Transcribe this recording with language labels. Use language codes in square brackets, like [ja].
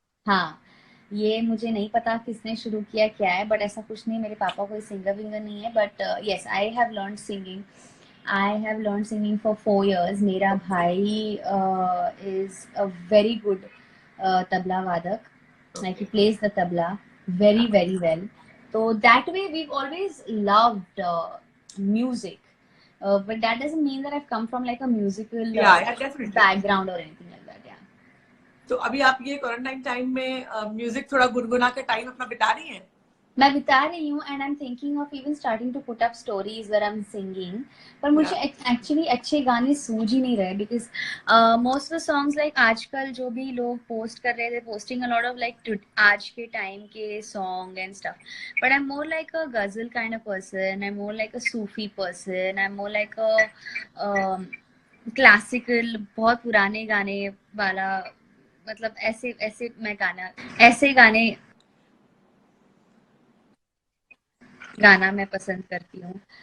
[hi] हाँ, ये मुझे नहीं पता किसने शुरू किया क्या है, बट ऐसा कुछ नहीं, मेरे पापा कोई सिंगर विंगर नहीं है, [en] But yes I have learn singing. I have learn singing for 4 years। [hi] मेरा भाई [en] Is a very good tabla वादक, like he okay. plays the tabla very very well. So that way we've always loved music, but that doesn't mean that I've come from like a musical या definitely. background or anything like that. Yeah. [hi] तो अभी आप ये quarantine time में music थोड़ा गुनगुना के time अपना बिता रही हैं? मैं बिता रही हूँ, [en] And I am thinking of even starting to put up stories where I am singing. [hi] पर या। मुझे एक्चुअली अच्छे गाने सूझ ही नहीं रहे, because most of the songs like आजकल जो भी लोग पोस्ट कर रहे थे, posting a lot of like आज के टाइम के song and stuff, but [en] I am more like a ghazal kind of person, I am more like a Sufi person, [hi] I am more like a classical, बहुत पुराने गाने वाला, मतलब ऐसे ऐसे मैं गाना, ऐसे गाने गाना मैं पसंद करती हूँ।